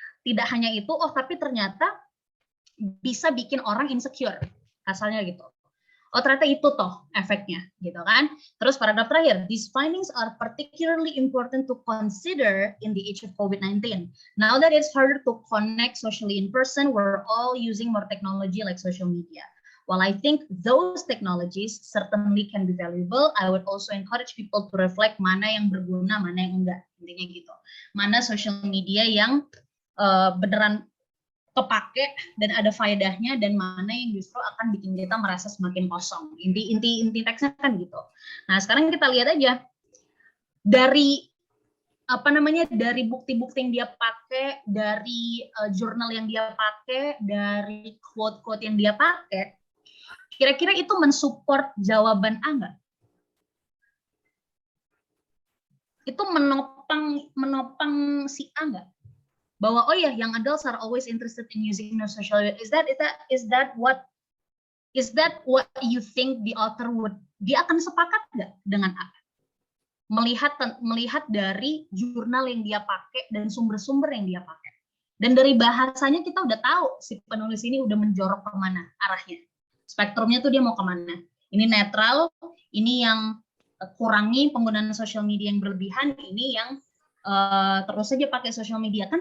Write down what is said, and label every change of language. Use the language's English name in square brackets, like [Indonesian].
[Indonesian] Tidak hanya itu, tapi ternyata bisa bikin orang insecure, kasarnya gitu. Oh ternyata itu toh efeknya, gitu kan. Terus paragraf terakhir, [English] these findings are particularly important to consider in the age of COVID-19. Now that it's harder to connect socially in person, we're all using more technology like social media. While I think those technologies certainly can be valuable, I would also encourage people to reflect [Indonesian] mana yang berguna, mana yang enggak. Intinya gitu. Mana social media yang beneran kepake dan ada faedahnya, dan mana yang justru akan bikin kita merasa semakin kosong. Inti teksnya kan gitu. Nah sekarang kita lihat aja dari dari bukti-bukti yang dia pakai, dari jurnal yang dia pakai, dari quote-quote yang dia pakai, kira-kira itu mensupport jawaban A nggak? Itu menopang si A nggak? Bahwa oh ya, [English] young adults are always interested in using their social media. Is that what you think the author would? [Indonesian] Dia akan sepakat nggak dengan A? Melihat dari jurnal yang dia pakai dan sumber-sumber yang dia pakai. Dan dari bahasanya kita udah tahu si penulis ini udah menjorok kemana arahnya. Spektrumnya tuh dia mau kemana. Ini netral, ini yang kurangi penggunaan sosial media yang berlebihan, ini yang terus saja pakai sosial media.